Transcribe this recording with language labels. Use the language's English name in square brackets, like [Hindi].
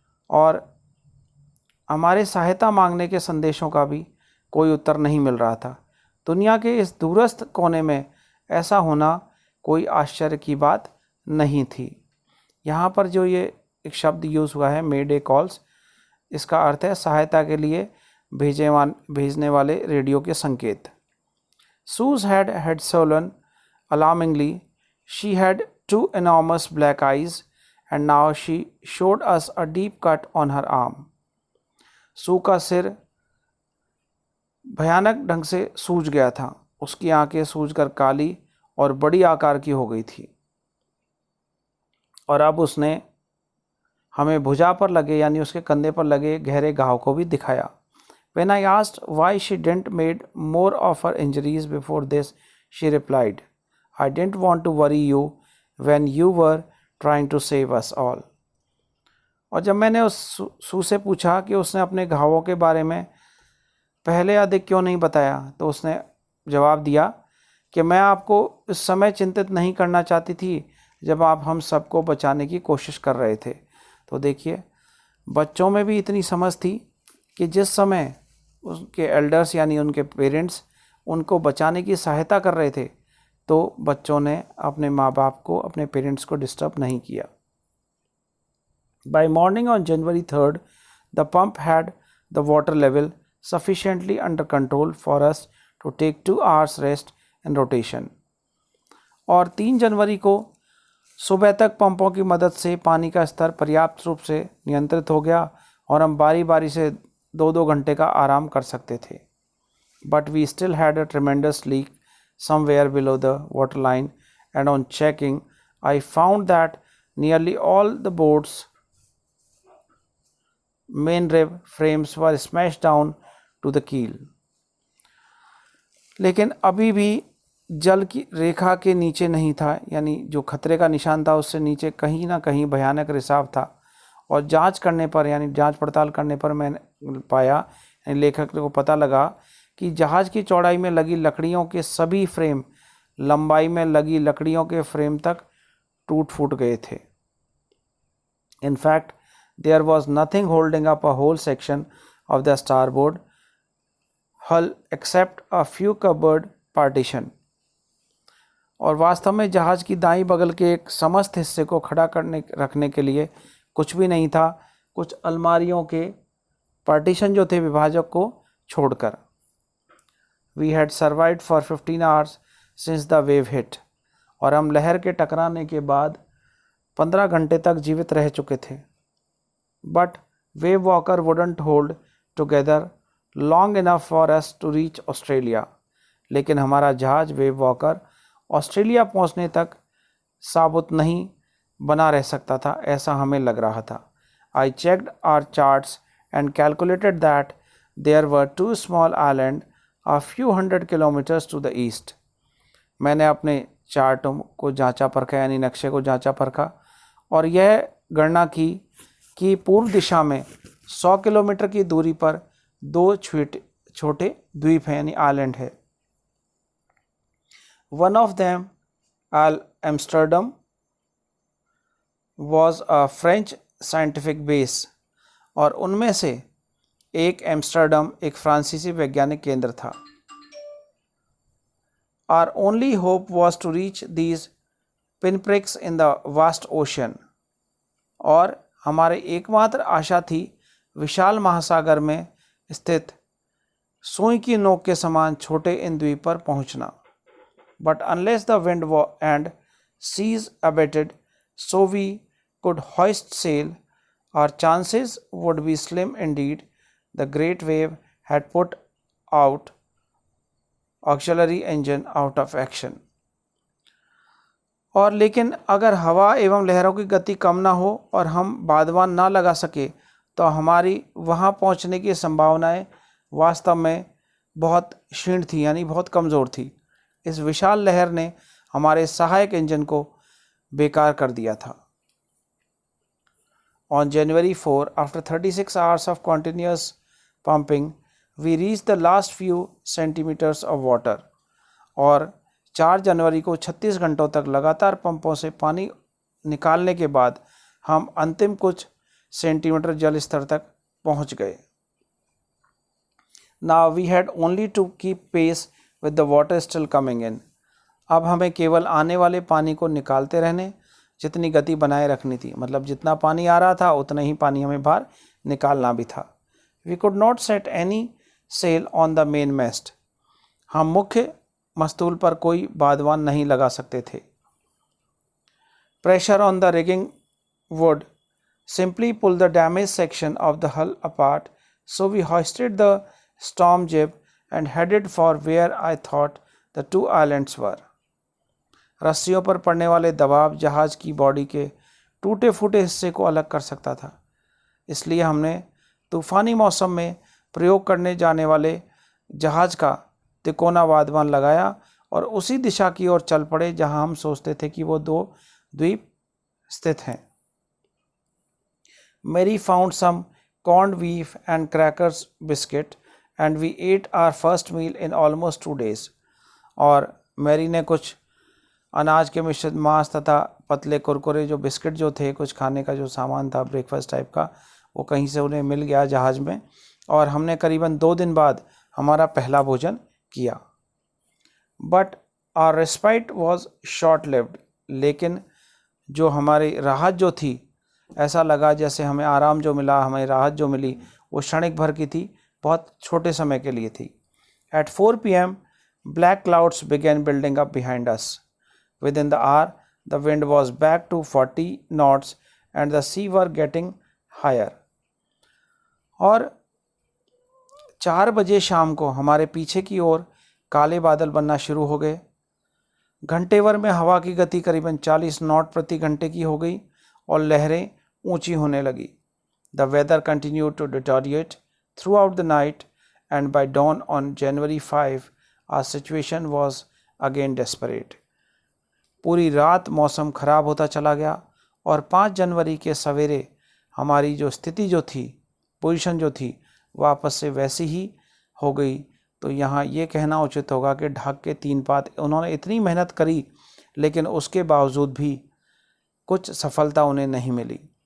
[Hindi] और हमारे सहायता मांगने के संदेशों का भी कोई उत्तर नहीं मिल रहा था। दुनिया के इस दूरस्थ कोने में ऐसा होना कोई आश्चर्य की बात नहीं थी। यहाँ पर जो ये एक शब्द यूज़ हुआ है मेडे कॉल्स, इसका अर्थ है सहायता के लिए भेजने वाले रेडियो के संकेत। [English] Sue's head had swollen alarmingly. She had 2 enormous black eyes and now she showed us a deep cut on her arm. [Hindi] सू का सिर भयानक ढंग से सूज गया था। उसकी आंखें सूजकर काली और बड़ी आकार की हो गई थी और अब उसने हमें भुजा पर लगे यानी उसके कंधे पर लगे गहरे घाव को भी दिखाया। [English] When I asked why she didn't made more of her injuries before this, she replied, I didn't want to worry you when you were trying to save us all. [Hindi] और जब मैंने उस सू से पूछा कि उसने अपने घावों के बारे में पहले अधिक क्यों नहीं बताया, तो उसने जवाब दिया कि मैं आपको इस समय चिंतित नहीं करना चाहती थी जब आप हम सबको बचाने की कोशिश कर रहे थे। तो देखिए, बच्चों में भी इतनी समझ थी कि जिस समय उनके एल्डर्स यानी उनके पेरेंट्स उनको बचाने की सहायता कर रहे थे, तो बच्चों ने अपने माँ बाप को, अपने पेरेंट्स को डिस्टर्ब नहीं किया। [English] By morning on January 3rd, the pump had the water level sufficiently under control for us to take 2 hours rest and rotation. [Hindi] और 3 जनवरी को सुबह तक पंपों की मदद से पानी का स्तर पर्याप्त रूप से नियंत्रित हो गया और हम बारी बारी से 2-2 घंटे का आराम कर सकते थे। [English] But we still had a tremendous leak somewhere below the waterline, and on checking, I found that nearly all the boat's main rib frames were smashed down to the keel. [Hindi] लेकिन अभी भी जल की रेखा के नीचे नहीं था, यानी जो खतरे का निशान था उससे नीचे कहीं ना कहीं भयानक रिसाव था। और जांच करने पर यानी जांच पड़ताल करने पर मैंने पाया, यानी लेखक को पता लगा कि जहाज़ की चौड़ाई में लगी लकड़ियों के सभी फ्रेम लंबाई में लगी लकड़ियों के फ्रेम तक टूट फूट गए थे। [English] In fact, there was nothing holding up a whole section of the starboard hull except a few cupboard partition. [Hindi] और वास्तव में जहाज़ की दाईं बगल के एक समस्त हिस्से को खड़ा रखने के लिए कुछ भी नहीं था, कुछ अलमारियों के पार्टीशन जो थे विभाजक को छोड़कर। [English] We had survived for 15 hours since the wave hit. [Hindi] और हम लहर के टकराने के बाद 15 घंटे तक जीवित रह चुके थे। [English] But wave walker wouldn't hold together long enough for us to reach Australia. [Hindi] लेकिन हमारा जहाज वेव वॉकर ऑस्ट्रेलिया पहुंचने तक साबुत नहीं बना रह सकता था, ऐसा हमें लग रहा था। [English] I checked our charts and calculated that There were two small islands a few hundred kilometers to the east. [Hindi] मैंने अपने चार्टों को जांचा परखा, यानी नक्शे को जांचा परखा, और यह गणना की कि पूर्व दिशा में 100 किलोमीटर की दूरी पर दो छोटे द्वीप हैं, यानी आइलैंड है. [English] One of them, Amsterdam, was a French scientific base. [Hindi] और उनमें से एक एम्स्टर्डम एक फ्रांसीसी वैज्ञानिक केंद्र था. [English] Our only hope was to reach these pinpricks in the vast ocean. [Hindi] और हमारे एकमात्र आशा थी विशाल महासागर में स्थित सुई की नोक के समान छोटे इन द्वीप पर पहुंचना. [English] But unless the wind and seas abated, so we could hoist sail, our chances would be slim indeed. The great wave had put out auxiliary engine out of action. [Hindi] और लेकिन अगर हवा एवं लहरों की गति कम ना हो और हम बादवान ना लगा सके तो हमारी वहाँ पहुँचने की संभावनाएं वास्तव में बहुत क्षीण थी, यानी बहुत कमज़ोर थी. इस विशाल लहर ने हमारे सहायक इंजन को बेकार कर दिया था. [English] On January 4, after 36 hours of continuous pumping, we reached the last few centimeters of water. [Hindi] और 4 जनवरी को 36 घंटों तक लगातार पंपों से पानी निकालने के बाद हम अंतिम कुछ सेंटीमीटर जल स्तर तक पहुंच गए. [English] Now we had only to keep pace with the water still coming in. [Hindi] अब हमें केवल आने वाले पानी को निकालते रहने जितनी गति बनाए रखनी थी. मतलब जितना पानी आ रहा था उतना ही पानी हमें बाहर निकालना भी था. [English] We could not set any sail on the main mast. [Hindi] हम मुख्य मस्तूल पर कोई बादवान नहीं लगा सकते थे. [English] Pressure on the rigging would simply pull the damaged section of the hull apart, so we hoisted the storm jib and headed for where I thought the two islands were. [Hindi] रस्सियों पर पड़ने वाले दबाव जहाज की बॉडी के टूटे फूटे हिस्से को अलग कर सकता था. इसलिए हमने तूफ़ानी मौसम में प्रयोग करने जाने वाले जहाज का तिकोना बादवान लगाया और उसी दिशा की ओर चल पड़े जहां हम सोचते थे कि वो दो द्वीप स्थित हैं. [English] Mary found some corned beef and crackers biscuit and we ate our first meal in almost 2 days. [Hindi] और मैरी ने कुछ अनाज के मिश्रित मांस तथा पतले कुरकुरे जो बिस्किट जो थे, कुछ खाने का जो सामान था ब्रेकफास्ट टाइप का, वो कहीं से उन्हें मिल गया जहाज़ में, और हमने करीबन 2 दिन बाद हमारा पहला भोजन किया. [English] But our respite was short lived. [Hindi] लेकिन जो हमारी राहत जो थी, ऐसा लगा जैसे हमें आराम जो मिला, हमें राहत जो मिली, वो क्षणिक भर की थी, बहुत छोटे समय के लिए थी. [English] At 4 p.m. black clouds began building up behind us. Within the hour, the wind was back to 40 knots and the sea were getting higher. [Hindi] और 4 बजे शाम को हमारे पीछे की ओर काले बादल बनना शुरू हो गए. घंटे भर में हवा की गति करीबन 40 नॉट प्रति घंटे की हो गई और लहरें ऊंची होने लगी. [English] The weather continued to deteriorate throughout the night and by dawn on January 5, our situation was again desperate. [Hindi] पूरी रात मौसम खराब होता चला गया और 5 जनवरी के सवेरे हमारी जो स्थिति जो थी, पोजीशन जो थी, वापस से वैसी ही हो गई. तो यहाँ ये कहना उचित होगा कि ढाक के 3 पात. उन्होंने इतनी मेहनत करी लेकिन उसके बावजूद भी कुछ सफलता उन्हें नहीं मिली.